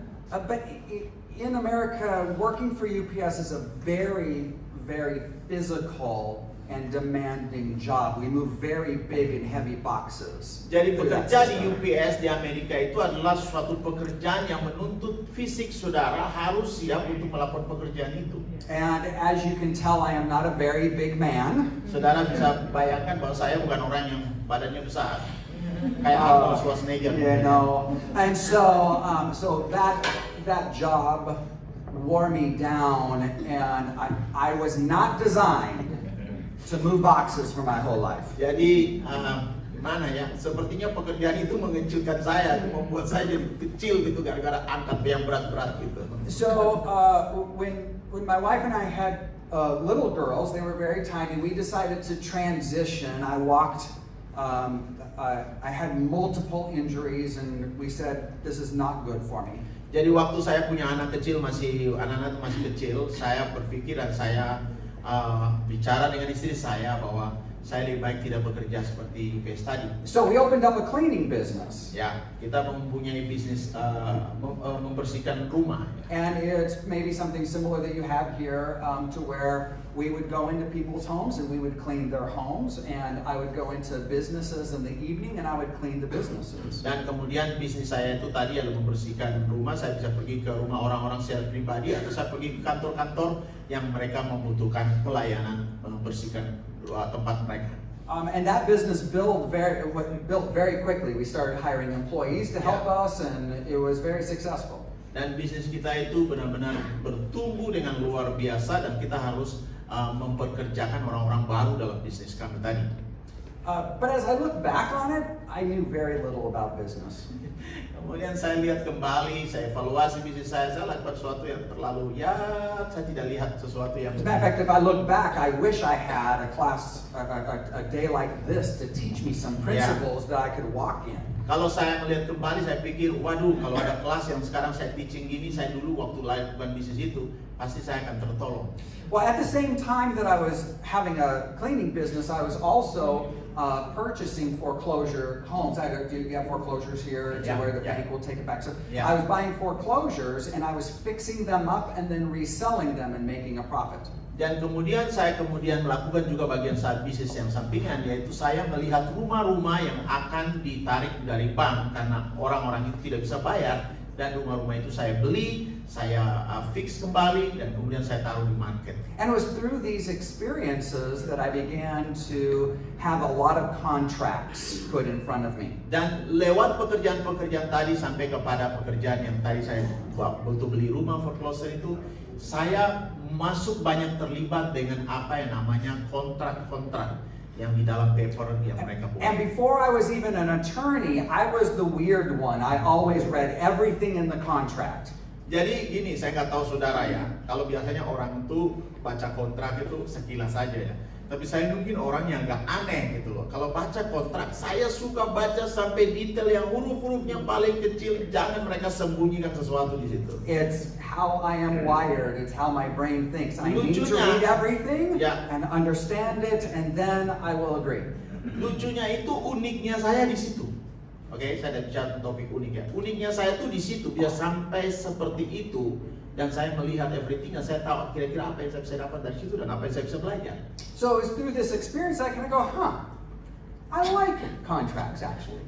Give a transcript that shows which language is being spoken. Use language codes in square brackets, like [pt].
[en] But in America, working for UPS is a very, very physical and demanding job. We move very big and heavy boxes. [id] Jadi bekerja di UPS di Amerika itu adalah suatu pekerjaan yang menuntut fisik saudara harus siap untuk melakukan pekerjaan itu. [en] And as you can tell, I am not a very big man. [id] Saudara bisa bayangkan bahwa saya bukan orang yang badannya besar. Kayak Arnold Schwarzenegger. [en] You know. And so that job wore me down, and I was not designed to move boxes for my whole life. [id] Jadi Mana ya? Sepertinya pekerjaan itu mengecilkan saya, membuat saya jadi kecil gitu gara-gara angkat yang berat-berat gitu. [en] So when my wife and I had little girls, they were very tiny. We decided to transition. I walked. I had multiple injuries, and we said this is not good for me. [id] Jadi waktu saya punya anak kecil, anak-anak masih kecil, saya berpikir dan saya bicara dengan istri saya bahwa saya lebih baik tidak bekerja seperti case tadi. [en] So we opened up a cleaning business. [id] Ya, kita mempunyai bisnis membersihkan rumah. [en] And it's maybe something similar that you have here, to where we would go into people's homes and we would clean their homes, and I would go into businesses in the evening and I would clean the businesses. [id] Dan kemudian bisnis saya itu tadi adalah membersihkan rumah. Saya bisa pergi ke rumah orang-orang secara pribadi atau saya pergi ke kantor-kantor yang mereka membutuhkan pelayanan membersihkan tempat mereka. [en] And that business built very quickly. We started hiring employees to help us, and it was very successful. [id] Dan bisnis kita itu benar-benar bertumbuh dengan luar biasa dan kita harus memperkerjakan orang-orang baru dalam bisnis kami tadi. [en] But as I look back on it, I knew very little about business. [id] Kemudian saya lihat kembali, saya evaluasi bisnis saya lakukan sesuatu yang terlalu saya tidak lihat sesuatu yang. [en] As a matter of fact, if I look back, I wish I had a class, a day like this to teach me some principles that I could walk in. [id] Kalau saya melihat kembali, saya pikir, waduh, kalau ada kelas yang sekarang saya teaching gini, saya dulu waktu lakukan bisnis itu, pasti saya akan tertolong. [en] Well, at the same time that I was having a cleaning business, I was also purchasing foreclosure homes. You have foreclosures here where the bank will take it back. So I was buying foreclosures and I was fixing them up and then reselling them and making a profit. [id] Dan kemudian saya melakukan juga bagian bisnis yang sampingan, yaitu saya melihat rumah-rumah yang akan ditarik dari bank karena orang-orang itu tidak bisa bayar, dan rumah-rumah itu saya beli, saya fix kembali, dan kemudian saya taruh di market. [en] And it was through these experiences that I began to have a lot of contracts put in front of me. [id] Dan lewat pekerjaan-pekerjaan tadi sampai kepada pekerjaan yang tadi saya waktu beli rumah foreclosure itu, saya masuk banyak terlibat dengan apa yang namanya kontrak-kontrak yang di dalam paper yang mereka buat. [en] And before I was even an attorney, I was the weird one. I always read everything in the contract. [id] Jadi gini, saya nggak tahu saudara ya, kalau biasanya orang itu baca kontrak itu sekilas saja ya. Tapi saya mungkin orang yang agak aneh gitu loh. Kalau baca kontrak, saya suka baca sampai detail yang huruf-hurufnya paling kecil. Jangan mereka sembunyikan sesuatu di situ. [en] It's how I am wired. It's how my brain thinks. I need to read everything and understand it, and then I will agree. [id] Lucunya itu uniknya saya di situ. Oke, saya ada bicara topik unik ya. Uniknya saya tuh di situ, bisa sampai seperti itu. Dan saya melihat everything, dan saya tahu kira-kira apa yang saya bisa dapat dari situ dan apa yang saya bisa belajar. [en] So it's through this experience I can go, I like contracts actually.